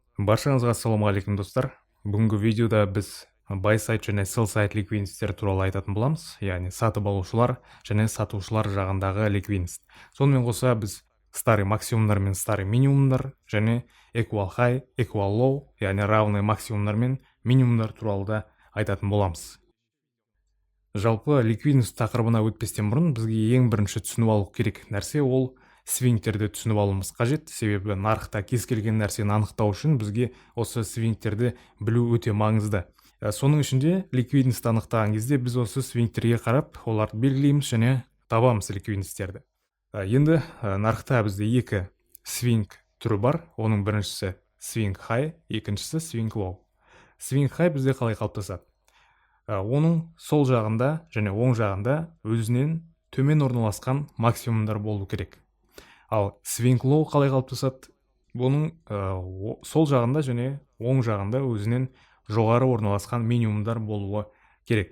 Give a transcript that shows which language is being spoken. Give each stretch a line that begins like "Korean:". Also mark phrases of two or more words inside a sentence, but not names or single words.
Kazakh: Баршаңызға ассалаумағалейкум достар. Бүгінгі видеода біз
English: buy side
Kazakh: және
English: sell side
Kazakh: ликвидностьтер туралы айтатын боламыз, яғни сатып алушылар және сатушылар жағындағы ликвидность. Сонымен қоса біз старый максимумдар мен старый минимумдар және
English: equal high, equal low,
Kazakh: яғни равный максимумдар мен минимумдар туралы да айтатын боламыз. Жалпы ликвидность тақырыбына өтпестен бұрын бізге ең бірінші түсініп алу керек нәрсе ол свингтерді түсініп алуымыз қажет. Себебі нарықта кез келген нәрсені анықтау үшін бізге осы свингтерді білу өте маңызды. Соның ішінде ликвидность анықтаған кезде біз осы свингтерге қарап оларды белгілейміз және табамыз ликвидностьтерді. Енді нарықта бізде екі свинг түрі бар. Оның біріншісі
English: swing high,
Kazakh: екіншісі
English: swing low. Swing high
Kazakh: бізде қалай қалыптасады? Оның сол жағында және оң жағында өзінен төмен орналасқан максимумдар болу керек. Ал
English: swing low
Kazakh: қалай қалыптасады? Бұның сол жағында және оң жағында өзінен жоғары орналасқан минимумдар болуы керек.